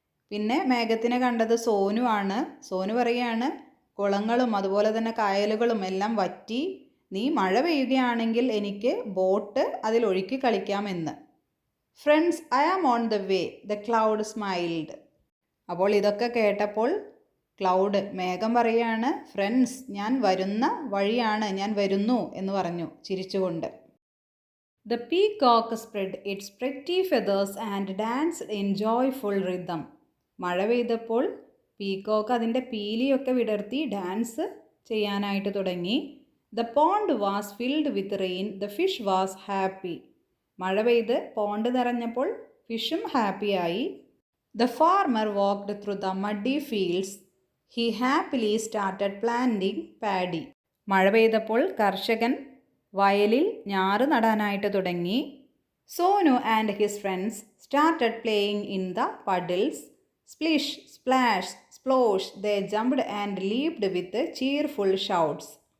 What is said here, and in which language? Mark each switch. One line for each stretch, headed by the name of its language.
Malayalam: പിന്നെ മേഘത്തിനെ കണ്ടത് സോനു ആണ്. സോനു പറയാണ്, കുളങ്ങളും അതുപോലെ തന്നെ കായലുകളും എല്ലാം വറ്റി, നീ മഴ പെയ്യുകയാണെങ്കിൽ എനിക്ക് boat അതിലൊഴുക്കി കളിക്കാമെന്ന്.
English: Friends, I am on the way, the cloud smiled.
Malayalam: അപ്പോൾ ഇതൊക്കെ കേട്ടപ്പോൾ ക്ലൗഡ് മേഘം പറയാണ്, ഫ്രണ്ട്സ് ഞാൻ വരുന്ന വഴിയാണ്, ഞാൻ വരുന്നു എന്ന് പറഞ്ഞു ചിരിച്ചുകൊണ്ട്.
English: The peacock spread its pretty feathers and danced in joyful rhythm.
Malayalam: മഴ പെയ്തപ്പോൾ പീകോക്ക് അതിൻ്റെ പീലിയൊക്കെ വിടർത്തി ഡാൻസ് ചെയ്യാനായിട്ട് തുടങ്ങി.
English: The pond was filled with rain. The fish was happy.
Malayalam: മഴ പെയ്ത് പോണ്ട് നിറഞ്ഞപ്പോൾ ഫിഷും ഹാപ്പിയായി.
English: The farmer walked through the muddy fields. He happily started planting paddy.
Malayalam: മഴ പെയ്തപ്പോൾ കർഷകൻ വയലിൽ ഞാറ് നടാനായിട്ട് തുടങ്ങി.
English: Sonu and his friends started playing in the puddles. Splish splash splosh they jumped and leaped with cheerful shouts.